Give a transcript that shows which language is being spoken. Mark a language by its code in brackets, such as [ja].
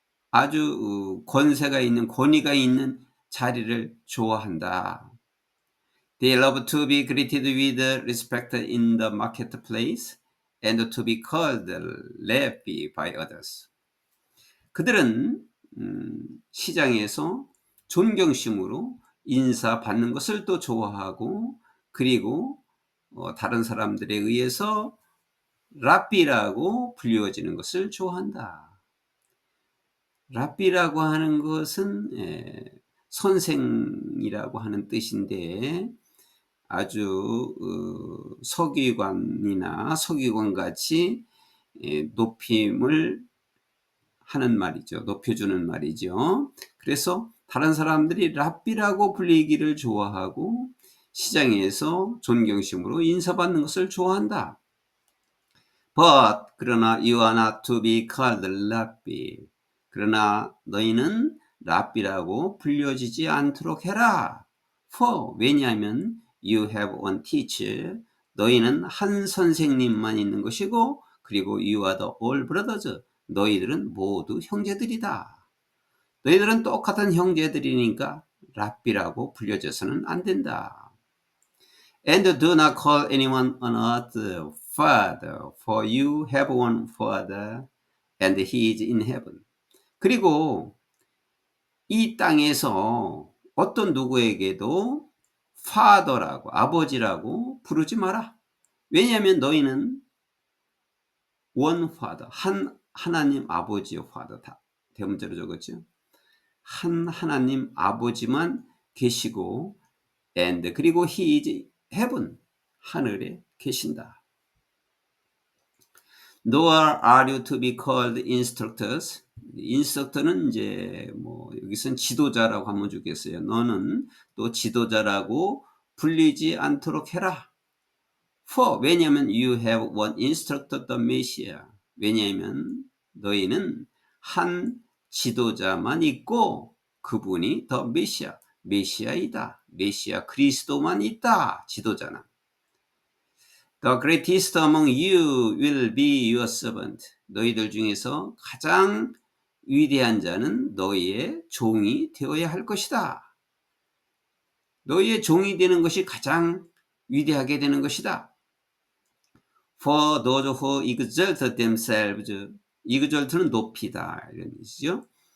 [ko] 아주 권세가 있는, 권위가 있는 자리를 좋아한다. [en] They love to be greeted with respect in the marketplace and to be called Rabbi by others. [ko] 그들은 시장에서 존경심으로 인사받는 것을 또 좋아하고, 그리고 다른 사람들에 의해서 랍비라고 불리워지는 것을 좋아한다. 랍비라고 하는 것은 선생이라고 하는 뜻인데, 아주 서기관이나 서기관같이 높임을 하는 말이죠. 높여주는 말이죠. 그래서 다른 사람들이 랍비라고 불리기를 좋아하고, 시장에서 존경심으로 인사받는 것을 좋아한다. [en] But [ko] 그러나 [en] you are not to be called rabbi. [ko] 그러나 너희는 랍비라고 불려지지 않도록 해라. [en] For [ko] 왜냐하면 [en] you have one teacher. [ko] 너희는 한 선생님만 있는 것이고, 그리고 [en] you are the all brothers. [ko] 너희들은 모두 형제들이다. 너희들은 똑같은 형제들이니까 랍비라고 불려져서는 안 된다. [en] And do not call anyone on earth Father, for you have one Father, and he is in heaven. [ko] 그리고 이 땅에서 어떤 누구에게도 Father라고, 아버지라고 부르지 마라. 왜냐하면 너희는 [en] one Father, [ko] 한 하나님 아버지의 Father, 다 대문자로 적었죠. 한 하나님 아버지만 계시고, and 그리고 [en] he is heaven, [ko] 하늘에 계신다. [en] Nor are you to be called instructors. [ko] 인스트럭터는 이제 뭐 여기서는 지도자라고 한번 주겠어요. 너는 또 지도자라고 불리지 않도록 해라. [en] For [ko] 왜냐하면 [en] you have one instructor, the Messiah. [ko] 왜냐하면 너희는 한 지도자만 있고, 그분이 the Messiah, 메시아이다. 메시아 그리스도만 있다. 지도자는. [en] The greatest among you will be your servant. [ko] 너희들 중에서 가장 위대한 자는 너희의 종이 되어야 할 것이다. 너희의 종이 되는 것이 가장 위대하게 되는 것이다. [en] For those who exalt themselves, exalt는 [ko] 높이다 이런 뜻이죠.